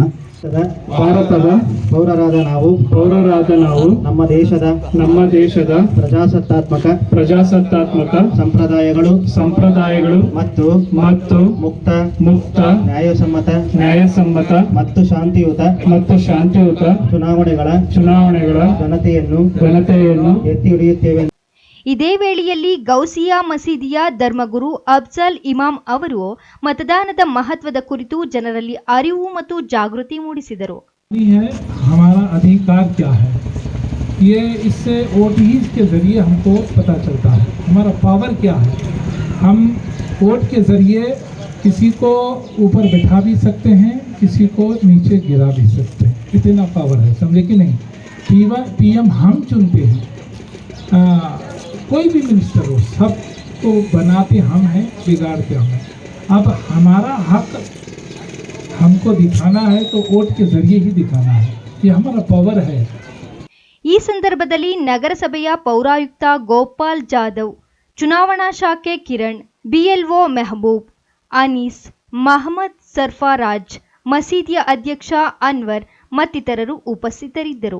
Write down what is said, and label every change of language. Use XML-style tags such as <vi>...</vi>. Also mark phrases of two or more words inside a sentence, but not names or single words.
<kn>ಭಾರತದ ಪೌರರಾದ ನಾವು ನಮ್ಮ ದೇಶದ ಪ್ರಜಾಸತ್ತಾತ್ಮಕ ಸಂಪ್ರದಾಯಗಳು ಮತ್ತು ಮುಕ್ತ ನ್ಯಾಯಸಮ್ಮತ ಮತ್ತು ಶಾಂತಿಯುತ ಚುನಾವಣೆಗಳ ಘನತೆಯನ್ನು ಎತ್ತಿ ಹಿಡಿಯುತ್ತೇವೆ. ಇದೇ ವೇಳೆಯಲ್ಲಿ ಗೌಸಿಯಾ ಮಸೀದಿಯ ಧರ್ಮಗುರು ಅಫ್ಜಲ್ ಇಮಾಮ್ ಅವರು ಮತದಾನದ ಮಹತ್ವದ ಕುರಿತು ಜನರಲ್ಲಿ ಅರಿವು ಮತ್ತು ಜಾಗೃತಿ ಮೂಡಿಸಿದರು.</kn> <hi>हमारा अधिकार क्या है, ये इससे वोट ही के जरिए हमको पता चलता है. हमारा पावर क्या है, हम वोट के जरिए किसी को ऊपर बैठा भी सकते हैं, किसी को नीचे गिरा भी सकते हैं. इतना पावर है, समझे कि नहीं. पीएम हम चुनते हैं, कोई भी मिनिस्टर हो, सबको बनाते हम हैं, बिगाड़ते हम हैं. अब हमारा हक हमको दिखाना है तो वोट के जरिए ही दिखाना है. ये हमारा पावर है.</hi> <kn>ಈ ಸಂದರ್ಭದಲ್ಲಿ ನಗರಸಭೆಯ ಪೌರಾಯುಕ್ತ ಗೋಪಾಲ್ ಜಾಧವ್, ಚುನಾವಣಾ ಶಾಖೆ ಕಿರಣ್, ಬಿಎಲ್ಒ ಮೆಹಬೂಬ್, ಅನೀಸ್, ಮಹಮ್ಮದ್ ಸರ್ಫರಾಜ್, ಮಸೀದಿಯ ಅಧ್ಯಕ್ಷ ಅನ್ವರ್ ಮತ್ತಿತರರು ಉಪಸ್ಥಿತರಿದ್ದರು.</kn>